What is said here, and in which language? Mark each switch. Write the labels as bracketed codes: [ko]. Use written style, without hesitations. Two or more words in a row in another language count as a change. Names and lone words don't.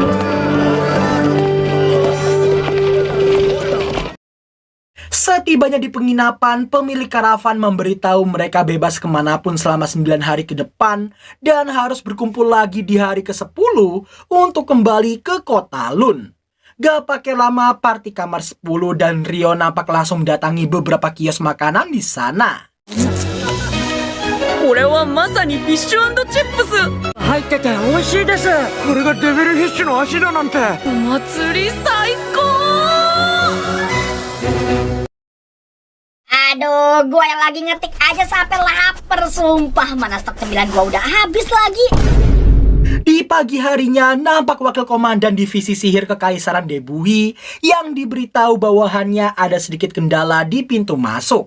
[id] Setibanya di penginapan, pemilik karavan memberitahu mereka bebas kemanapun selama 9 hari ke depan dan harus berkumpul lagi di hari ke-10 untuk kembali ke kota Lun. Gak pakai lama, Party Kamar 10 dan Ryo nampak langsung mendatangi beberapa kios makanan di sana. [ja] これはまさにフィッシュ&チップス。入ってて美味しいです。これがデビルフィッシュの足だなんて。お祭り最高。 [id] Aduh, gue yang lagi ngetik aja sampai lapar, sumpah. Mana stok cemilan gue udah habis lagi. Di pagi harinya, nampak wakil komandan divisi sihir Kekaisaran Debuhi yang diberitahu bawahannya ada sedikit kendala di pintu masuk.